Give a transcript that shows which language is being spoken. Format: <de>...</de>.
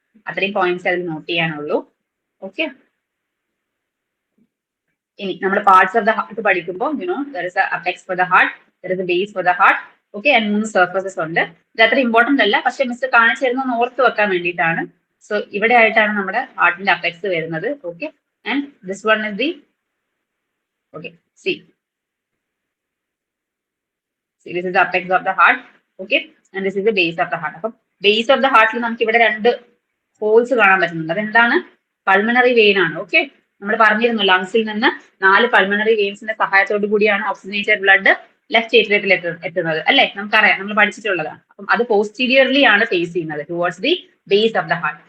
<ml>അത്രയും പോയിന്റ്സ് അതിൽ not ചെയ്യാനുള്ളൂ. Okay, ഇനി നമ്മൾ പാർട്സ്</ml> <en>of the heart</en> <ml>പഠിക്കുമ്പോൾ</ml> <en>There is apex for the heart, there is a base for the heart.</en> <ml>Okay, and 3 surfaces ഉണ്ട്. ഇത് അത്ര ഇമ്പോർട്ടന്റ് അല്ല, പക്ഷെ മിസ് കാണിച്ചു തരുന്ന ഓർത്ത് വെക്കാൻ വേണ്ടിയിട്ടാണ്. സോ ഇവിടെ ആയിട്ടാണ് നമ്മുടെ ഹാർട്ടിന്റെ അപെക്സ് വരുന്നത്.</ml> <en>Okay, and this one is the this is the apex of the heart. Okay, and this is the base of the heart.</en> <ml>അപ്പം ബേസ് ഓഫ് ദ ഹാർട്ടിൽ നമുക്ക് ഇവിടെ രണ്ട് ഹോൾസ് കാണാൻ പറ്റുന്നുണ്ട്. അതെന്താണ്? പൾമണറി വെയിൻ ആണ്. ഓക്കെ, നമ്മൾ പറഞ്ഞിരുന്നു ലങ്സിൽ നിന്ന് 4 പൾമണറി വെയിൻസിന്റെ സഹായത്തോടു കൂടിയാണ് ഓക്സിജനേറ്റഡ് ബ്ലഡ് ലെഫ്റ്റ് ഏട്രിയത്തിൽ എത്തുന്നത് അല്ലെ, നമുക്കറിയാം, നമ്മൾ പഠിച്ചിട്ടുള്ളതാണ്. അപ്പം അത് പോസ്റ്റീരിയർലി ആണ് ഫേസ് ചെയ്യുന്നത് towards the base of the heart.</ml>